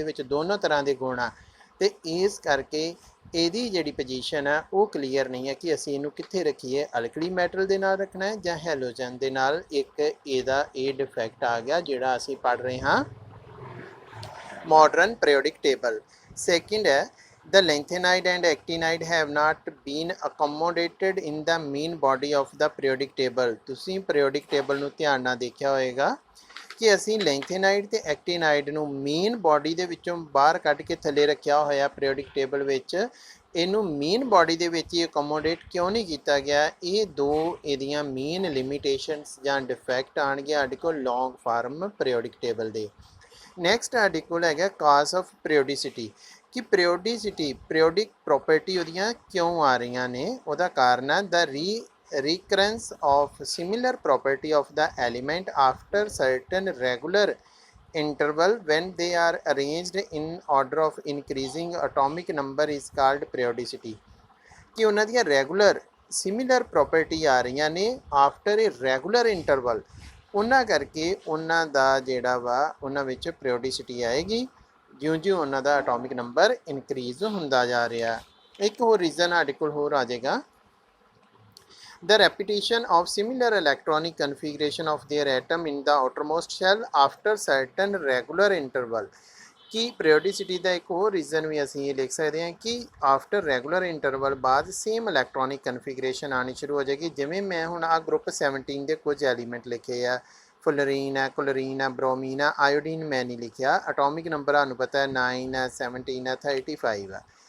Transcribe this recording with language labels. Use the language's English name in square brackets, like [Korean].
[Punjabi] ਇਹਦੇ ਵਿੱਚ ਦੋਨੋਂ ਤਰ੍ਹਾਂ ਦੇ ਗੁਣ ਆ, ਅਤੇ ਇਸ ਕਰਕੇ ਇਹਦੀ ਜਿਹੜੀ ਪੋਜੀਸ਼ਨ ਹੈ ਉਹ ਕਲੀਅਰ ਨਹੀਂ ਹੈ ਕਿ ਅਸੀਂ ਇਹਨੂੰ ਕਿੱਥੇ ਰੱਖੀਏ, ਅਲਕਲੀ ਮੈਟਲ ਦੇ ਨਾਲ ਰੱਖਣਾ ਹੈ ਜਾਂ ਹੈਲੋਜਨ ਦੇ ਨਾਲ। ਇੱਕ ਇਹਦਾ ਇਹ ਡਿਫੈਕਟ ਆ ਗਿਆ ਜਿਹੜਾ ਅਸੀਂ ਪੜ੍ਹ ਰਹੇ ਹਾਂ modern periodic table. [English] Second है the lanthanide and actinide have not been accommodated in the main body of the periodic table. [Punjabi] ਤੁਸੀਂ periodic table ਨੂੰ ਧਿਆਨ ਨਾਲ ਦੇਖਿਆ ਹੋਏਗਾ ਕਿ ਅਸੀਂ ਲੈਂਥੇਨਾਈਡ ਤੇ ਐਕਟੀਨਾਈਡ ਨੂੰ ਮੇਨ ਬਾਡੀ ਦੇ ਵਿੱਚੋਂ ਬਾਹਰ ਕੱਢ ਕੇ ਥੱਲੇ ਰੱਖਿਆ ਹੋਇਆ ਪੀਰੀਓਡਿਕ ਟੇਬਲ ਵਿੱਚ। ਇਹਨੂੰ ਮੇਨ ਬਾਡੀ ਦੇ ਵਿੱਚ ਹੀ ਅਕੋਮੋਡੇਟ ਕਿਉਂ ਨਹੀਂ ਕੀਤਾ ਗਿਆ? ਇਹ ਦੋ ਇਹਦੀਆਂ ਮੇਨ ਲਿਮਿਟੇਸ਼ਨਸ ਜਾਂ ਡਿਫੈਕਟ ਆਣਗੇ ਸਾਡੇ ਕੋਲ ਲੌਂਗ ਫਾਰਮ ਪੀਰੀਓਡਿਕ ਟੇਬਲ ਦੇ। ਨੈਕਸਟ ਸਾਡੇ ਕੋਲ ਹੈਗਾ ਕਾਜ਼ ਆਫ ਪੀਰੀਓਡਿਸਿਟੀ, ਕਿ ਪੀਰੀਓਡਿਕ ਪ੍ਰੋਪਰਟੀ ਉਹਦੀਆਂ ਕਿਉਂ ਆ ਰਹੀਆਂ ਨੇ। ਉਹਦਾ ਕਾਰਨ ਹੈ [English] The recurrence of similar property of the element after certain regular interval when they are arranged in order of increasing atomic number is called periodicity। [Punjabi] ਕਿ ਉਹਨਾਂ ਦੀਆਂ ਰੈਗੂਲਰ ਸਿਮਿਲਰ ਪ੍ਰੋਪਰਟੀ ਆ ਰਹੀਆਂ ਨੇ [English] after a regular interval, [Punjabi] ਉਹਨਾਂ ਕਰਕੇ ਉਹਨਾਂ ਦਾ ਜਿਹੜਾ ਵਾ ਉਹਨਾਂ ਵਿੱਚ ਪੀਰੀਓਡਿਸਿਟੀ ਆਏਗੀ ਜਿਉਂ-ਜਿਉਂ ਉਹਨਾਂ ਦਾ ਐਟੋਮਿਕ ਨੰਬਰ ਇਨਕਰੀਜ਼ ਹੁੰਦਾ ਜਾ ਰਿਹਾ। ਇੱਕ ਹੋਰ ਰੀਜ਼ਨ ਸਾਡੇ ਕੋਲ ਹੋਰ ਆ ਜਾਏਗਾ [English] the repetition of similar electronic configuration of their atom in the outermost shell after certain regular interval। [Punjabi] ਕਿ ਪੀਰੀਓਡਿਸਿਟੀ ਦਾ ਇੱਕ ਹੋਰ ਰੀਜ਼ਨ ਵੀ ਅਸੀਂ ਇਹ ਲਿਖ ਸਕਦੇ ਹਾਂ ਕਿ ਆਫਟਰ ਰੈਗੂਲਰ ਇੰਟਰਵਲ ਬਾਅਦ ਸੇਮ ਇਲੈਕਟ੍ਰੋਨਿਕ ਕਨਫੀਗਰੇਸ਼ਨ ਆਉਣੀ ਸ਼ੁਰੂ ਹੋ ਜਾਏਗੀ। ਜਿਵੇਂ ਮੈਂ ਹੁਣ ਆ ਗਰੁੱਪ 17 ਦੇ ਕੁਝ ਐਲੀਮੈਂਟ ਲਿਖੇ ਆ, ਫਲੋਰੀਨ ਹੈ, ਕਲੋਰੀਨ ਹੈ, ਬਰੋਮੀਨ ਹੈ, ਆਇਓਡੀਨ ਮੈਂ ਨਹੀਂ ਲਿਖਿਆ। ਐਟੋਮਿਕ ਨੰਬਰ ਸਾਨੂੰ ਪਤਾ ਹੈ 9 ਹੈ, 17 ਹੈ, 35 ਹੈ।